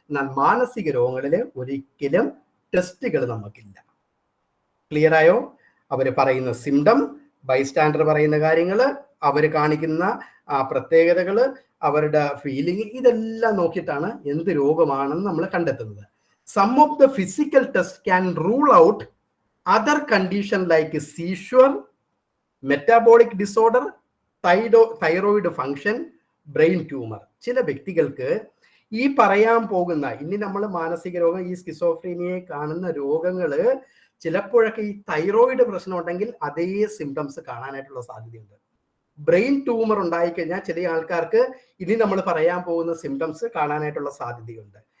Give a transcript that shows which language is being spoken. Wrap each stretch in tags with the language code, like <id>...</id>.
<ml>എന്നാൽ മാനസിക രോഗങ്ങളിൽ ഒരിക്കലും ടെസ്റ്റുകൾ നമുക്കില്ല. ക്ലിയർ ആയോ? അവർ പറയുന്ന സിംറ്റം, ബൈസ്റ്റാൻഡർ പറയുന്ന കാര്യങ്ങൾ, അവർ കാണിക്കുന്ന ആ പ്രത്യേകതകൾ, അവരുടെ ഫീലിംഗ്, ഇതെല്ലാം നോക്കിയിട്ടാണ് എന്ത് രോഗമാണെന്ന് നമ്മൾ കണ്ടെത്തുന്നത്.</ml> <en>Some of the physical tests can rule out other conditions like seizure, metabolic disorder, thyroid function, brain tumor.</en> <ml>ചില വ്യക്തികൾക്ക് ഈ പറയാൻ പോകുന്ന ഇനി നമ്മൾ മാനസിക രോഗം, ഈ സ്കിസോഫ്രീനിയെ കാണുന്ന രോഗങ്ങള് ചിലപ്പോഴൊക്കെ ഈ തൈറോയിഡ് പ്രശ്നം ഉണ്ടെങ്കിൽ അതേ സിംറ്റംസ് കാണാനായിട്ടുള്ള സാധ്യതയുണ്ട്. ബ്രെയിൻ ട്യൂമർ ഉണ്ടായിക്കഴിഞ്ഞാൽ ചില ആൾക്കാർക്ക് ഇനി നമ്മൾ പറയാൻ പോകുന്ന സിംറ്റംസ് കാണാനായിട്ടുള്ള സാധ്യതയുണ്ട്.</ml>